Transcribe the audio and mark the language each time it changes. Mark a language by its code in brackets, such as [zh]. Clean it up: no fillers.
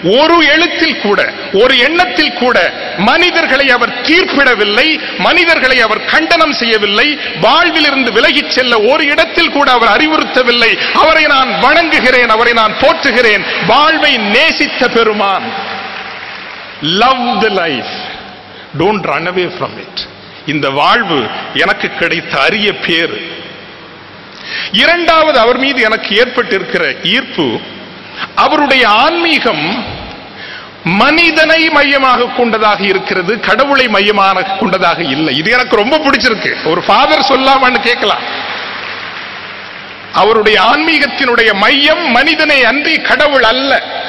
[ta] ஒரு எழுத்தில் கூட, ஒரு எண்ணத்தில் கூட மனிதர்களை அவர் தீர்ப்பிடவில்லை, மனிதர்களை அவர் கண்டனம் செய்யவில்லை, வாழ்வில் இருந்து விலகிச் செல்ல ஒரு இடத்தில் கூட அவர் அறிவுறுத்தவில்லை. அவரை நான் வணங்குகிறேன், அவரை நான் போற்றுகிறேன். வாழ்வை நேசித்த பெருமான். [en] Love the life, don't run away from it. [ta] இந்த வாழ்வு எனக்கு கிடைத்த அரிய பேரு. இரண்டாவது, அவர் மீது எனக்கு ஏற்பட்டிருக்கிற ஈர்ப்பு, அவருடைய ஆன்மீகம் மனிதனை மையமாக கொண்டதாக இருக்கிறது, கடவுளை மையமாக கொண்டதாக இல்லை. இது எனக்கு ரொம்ப பிடிச்சிருக்கு. ஒரு ஃபாதர் சொல்லாமன்னு கேட்கலாம். அவருடைய ஆன்மீகத்தினுடைய மையம் மனிதனை அன்றி கடவுள் அல்ல.